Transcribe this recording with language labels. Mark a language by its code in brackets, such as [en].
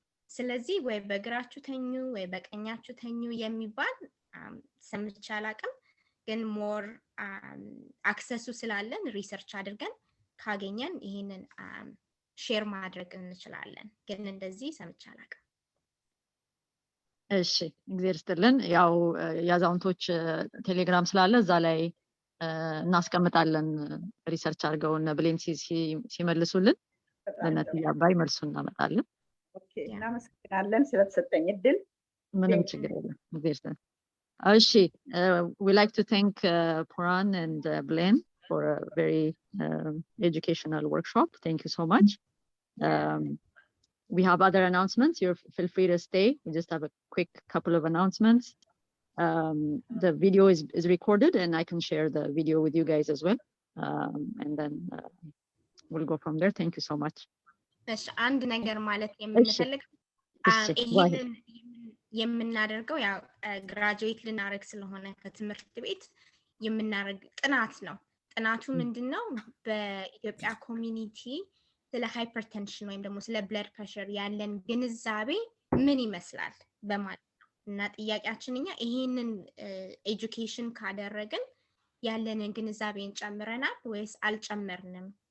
[am] ስለዚህ ወይ በግራችሁ ተኙ ወይ በቀኛችሁ ተኙ የሚባል ሰምቼ አላውቅም። ግን ሞር አክሰሱ ስላለን ሪሰርች አድርገን ካገኘን ይሄንን ሼር ማድረግ እንችላለን። ግን እንደዚህ ሰምቼ አላውቅም። እሺ እግዚአብሔር ይስጥልን። ያው ያዛውንቶች ቴሌግራም ስላለ እዛ ላይ እናስቀምጣለን። ሪሰርች አድርገው እነ ብሌን ሲመልሱልን ለነዚህ አባይ መልሱን እናመጣለን። ኦኬ፣ እናመሰግናለን ስለተሰጠኝ እድል። ምንም ችግር የለም። እግዚአብሔር ይስጥልን። እሺ [en] we like to thank Pouran and Belen for a very educational workshop. Thank you so much. We have other announcements. You feel free to stay. We just have a quick couple of announcements. The video is recorded and I can share the video with you guys as well. And then we'll go from there. Thank you so much. [am] እሺ አንድ ነገር ማለት የምንፈልገው ይሄንን የምናደርገው ያው ግራጁዌት ልናደርግ ስለሆነ ከትምህርት ቤት የምናደርግ ጥናት ነው። ጥናቱ ምንድነው? በኢትዮጵያ ኮሚኒቲ ስለ ሃይፐርቴንሽን ወይም ደግሞ ስለ ብለድ ፕሬሸር ያለን ግንዛቤ ምን ይመስላል በማለት ነው። እና ጥያቄያችን እኛ ይሄንን ኤጁኬሽን ካደረግን ያለንን ግንዛቤን ጨምረናል ወይስ አልጨመርንም?